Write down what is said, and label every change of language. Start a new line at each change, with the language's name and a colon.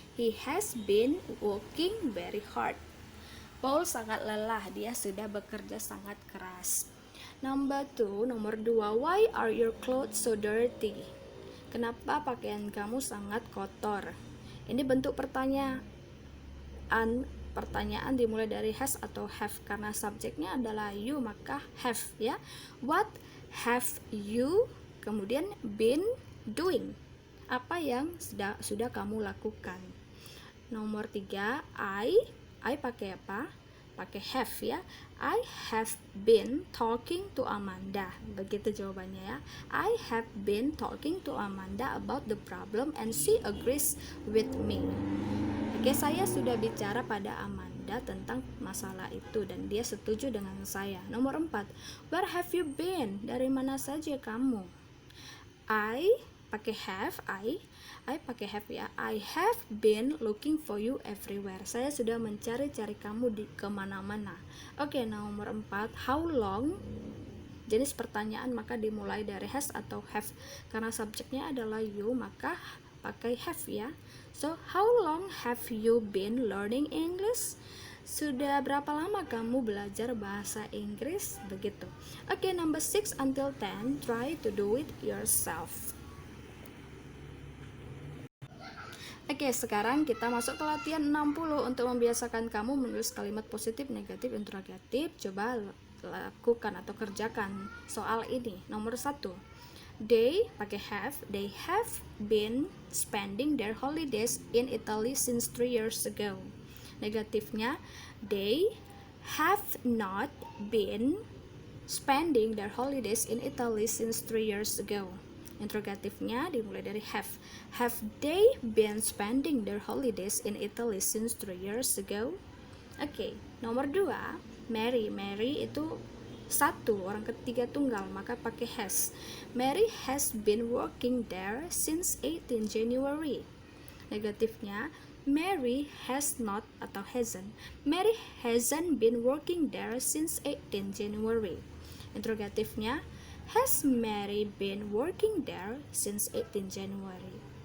English: He has been working very hard.
Indonesian: Paul sangat lelah, dia sudah bekerja sangat keras. Nomor 2,
English: why are your clothes so dirty?
Indonesian: Kenapa pakaian kamu sangat kotor? Ini bentuk pertanyaan. Pertanyaan dimulai dari has atau have, karena subjeknya adalah you maka have ya.
English: What have you
Indonesian: kemudian
English: been doing?
Indonesian: Apa yang sudah kamu lakukan? Nomor 3, I I pakai apa? Pakai have ya.
English: I have been talking to Amanda.
Indonesian: Begitu jawabannya ya.
English: I have been talking to Amanda about the problem and she agrees with me.
Indonesian: Oke, saya sudah bicara pada Amanda tentang masalah itu dan dia setuju dengan saya. Nomor 4,
English: where have you been?
Indonesian: Dari mana saja kamu? I pakai have, I pakai have ya.
English: I have been looking for you everywhere.
Indonesian: Saya sudah mencari-cari kamu di kemana-mana. Oke, nomor 4,
English: how long?
Indonesian: Jenis pertanyaan maka dimulai dari has atau have. Karena subjeknya adalah you, maka pakai have ya.
English: So, how long have you been learning English?
Indonesian: Sudah berapa lama kamu belajar bahasa Inggris? Begitu.
English: Oke, number 6 until 10, try to do it yourself.
Indonesian: Oke, sekarang kita masuk ke latihan 60 untuk membiasakan kamu menulis kalimat positif, negatif, interrogatif. Coba lakukan atau kerjakan soal ini. Nomor 1,
English: they
Indonesian: pakai
English: have, they have been spending their holidays in Italy since 3 years ago.
Indonesian: Negatifnya,
English: they have not been spending their holidays in Italy since 3 years ago.
Indonesian: Interrogatifnya dimulai dari have.
English: Have they been spending their holidays in Italy since 3 years ago?
Indonesian: Oke, nomor 2, Mary. Mary itu satu, orang ketiga tunggal, maka pakai has.
English: Mary has been working there since 18 January.
Indonesian: Negatifnya,
English: Mary has not
Indonesian: atau
English: hasn't. Mary hasn't been working there since 18 January.
Indonesian: Interrogatifnya,
English: has Mary been working there since 18 January?